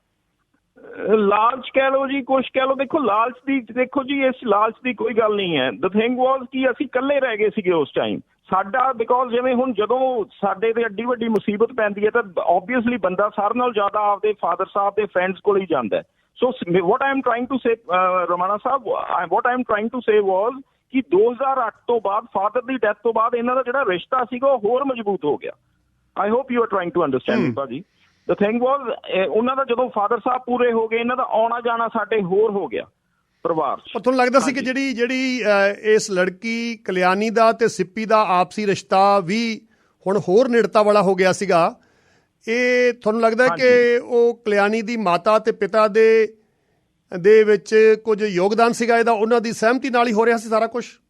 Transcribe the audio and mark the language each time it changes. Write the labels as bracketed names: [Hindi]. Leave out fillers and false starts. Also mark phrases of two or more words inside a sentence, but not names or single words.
[Punjabi] ਲਾਲਚ ਕਹਿ ਲਓ ਜੀ, ਕੁਛ ਕਹਿ ਲਓ। ਦੇਖੋ ਲਾਲਚ ਦੀ, ਦੇਖੋ ਜੀ ਇਸ ਲਾਲਚ ਦੀ ਕੋਈ ਗੱਲ ਨਹੀਂ ਹੈ। [English] the thing was [Punjabi] ਕਿ ਅਸੀਂ ਇਕੱਲੇ ਰਹਿ ਗਏ ਸੀਗੇ ਉਸ ਟਾਈਮ ਸਾਡਾ, ਬਿਕੋਜ਼ ਜਿਵੇਂ ਹੁਣ ਜਦੋਂ ਸਾਡੇ ਤੇ ਐਡੀ ਵੱਡੀ ਮੁਸੀਬਤ ਪੈਂਦੀ ਹੈ ਤਾਂ ਓਬਵੀਅਸਲੀ ਬੰਦਾ ਸਾਰਿਆਂ ਨਾਲੋਂ ਜ਼ਿਆਦਾ ਆਪਦੇ ਫਾਦਰ ਸਾਹਿਬ ਦੇ ਫਰੈਂਡਸ ਕੋਲ ਹੀ ਜਾਂਦਾ ਹੈ। [English] So what I am trying to say, Ramana Sahab, what I am trying to say was [Punjabi] ਕਿ 2008 ਤੋਂ ਬਾਅਦ, ਫਾਦਰ ਦੀ ਡੈਥ ਤੋਂ ਬਾਅਦ, ਇਹਨਾਂ ਦਾ ਜਿਹੜਾ ਰਿਸ਼ਤਾ ਸੀਗਾ ਉਹ ਹੋਰ ਮਜ਼ਬੂਤ ਹੋ ਗਿਆ। [English] I hope you are trying to understand me ਭਾਜੀ। The thing was, [Punjabi] ਉਹਨਾਂ ਦਾ ਜਦੋਂ ਫਾਦਰ ਸਾਹਿਬ ਪੂਰੇ ਹੋ ਗਏ, ਇਹਨਾਂ ਦਾ ਆਉਣਾ ਜਾਣਾ ਸਾਡੇ ਹੋਰ ਹੋ ਗਿਆ ਪਰਿਵਾਰ 'ਚ। ਪਰ ਤੁਹਾਨੂੰ ਲੱਗਦਾ ਸੀ ਕਿ ਜਿਹੜੀ ਇਸ ਲੜਕੀ ਕਲਿਆਣੀ ਦਾ ਤੇ ਸਿੱਪੀ ਦਾ ਆਪਸੀ ਰਿਸ਼ਤਾ ਵੀ ਹੁਣ ਹੋਰ ਨੇੜਤਾ ਵਾਲਾ ਹੋ ਗਿਆ ਸੀਗਾ, ਇਹ ਤੁਹਾਨੂੰ ਲੱਗਦਾ ਕਿ ਉਹ ਕਲਿਆਣੀ ਦੀ ਮਾਤਾ ਤੇ ਪਿਤਾ ਦੇ ਵਿੱਚ ਕੁਝ ਯੋਗਦਾਨ ਸੀਗਾ ਇਹਦਾ, ਉਹਨਾਂ ਦੀ ਸਹਿਮਤੀ ਨਾਲ ਹੀ ਹੋ ਰਿਹਾ ਸੀ ਸਾਰਾ ਕੁਝ?